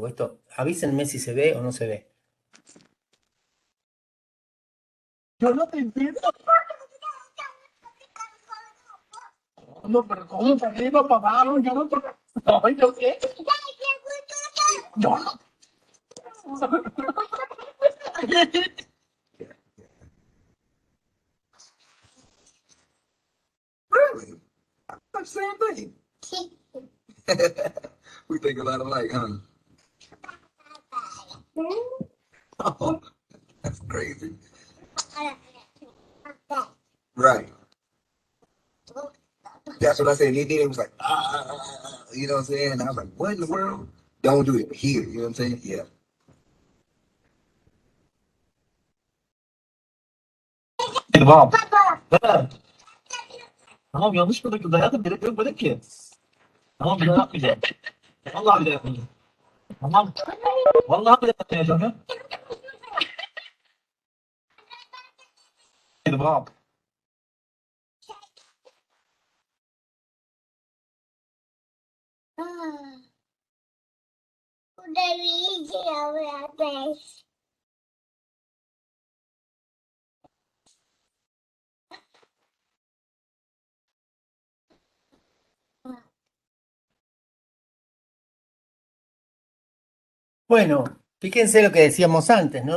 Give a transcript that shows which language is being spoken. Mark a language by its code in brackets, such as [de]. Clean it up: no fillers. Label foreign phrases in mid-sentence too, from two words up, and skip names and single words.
[es] Porque esto, avísenme si se ve o no se ve. Yo no te entiendo. No, pero ¿cómo para arriba, para abajo? Yo no, no, yo qué. Yo no. [en] Really? The same thing. We think a lot alike, huh? Oh, that's crazy. Right. That's what I said. He did. It was like, you know what I'm saying? And I was like, what in the world? Don't do it here. You know what I'm saying? Yeah. [tr] Tamam. Ha. Tamam yanlış mı döküldü hayatım? Gerek yok böyle ki. Tamam bir daha yapmayacağım. Vallahi bir daha yapmayacağım. Tamam. Vallahi bir daha yapmayacağım ya. Tamam. [id] Udah biji ya guys. [es] Bueno, fíjense lo que decíamos antes, ¿no?